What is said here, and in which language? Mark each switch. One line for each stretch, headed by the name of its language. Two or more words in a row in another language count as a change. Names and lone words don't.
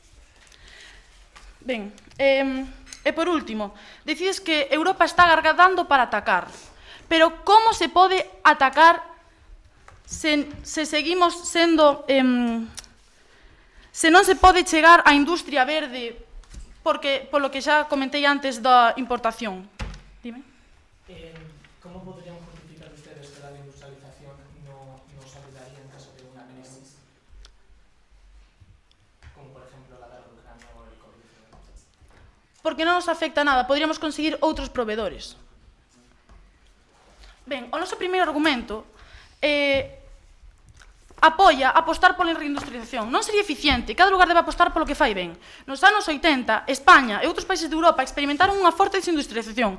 Galician: Ben, e por último, decides que Europa está gargadando para atacar. Pero como se pode atacar se seguimos sendo... se non se pode chegar á industria verde polo que xa comentei antes da importación? Dime.
Spanish: ¿Cómo podrían justificar ustedes que la reindustrialización no nos ayudaría en caso de una crisis? Como por ejemplo la guerra de Ucrania o el COVID-19.
Galician: Porque non nos afecta nada, poderíamos conseguir outros proveedores. Ben, o noso primeiro argumento apoia apostar pola reindustrialización. Non sería eficiente, cada lugar debe apostar polo que fai ben. Nos anos 80, España e outros países de Europa experimentaron unha forte desindustrialización.